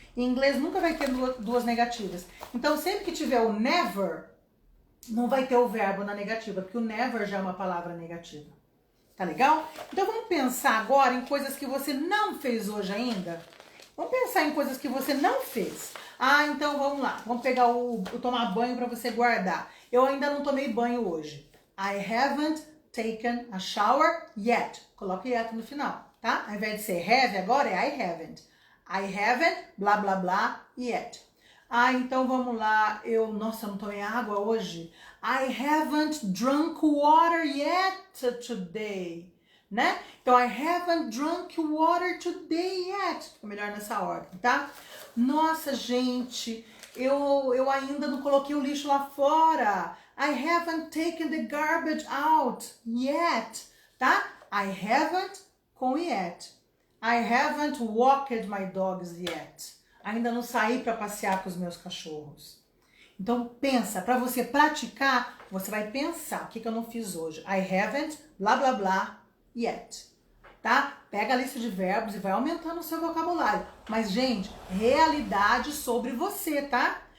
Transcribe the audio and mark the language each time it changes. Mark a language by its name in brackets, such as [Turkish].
[Portuguese] Em inglês nunca vai ter duas negativas. Então, sempre que tiver o never, não vai ter o verbo na negativa, porque o never já é uma palavra negativa. Tá legal? Então, vamos pensar agora em coisas que você não fez hoje ainda. Vamos pensar em coisas que você não fez. Então vamos lá. Vamos pegar o tomar banho para você guardar. Eu ainda não tomei banho hoje. [English] I haven't taken a shower yet. [Portuguese] Coloca yet no final, tá? Ao invés de ser have, agora é [English] I haven't. [Portuguese] I haven't, blá, blá, blá, yet. Então vamos lá. Nossa, eu não tomei água hoje. [English] I haven't drunk water yet today. Né? Então, I haven't drunk water today yet. [Portuguese] Fica melhor nessa ordem, tá? Nossa, gente, eu ainda não coloquei o lixo lá fora. [English] I haven't taken the garbage out yet, tá? I haven't com yet. I haven't walked my dogs yet. [Portuguese] Ainda não saí para passear com os meus cachorros. Então, pensa, para você praticar, você vai pensar, o que eu não fiz hoje? [English] I haven't, blá, blá, blá, yet, tá? [Portuguese] Pega a lista de verbos e vai aumentando o seu vocabulário. Mas, gente, realidade sobre você, tá?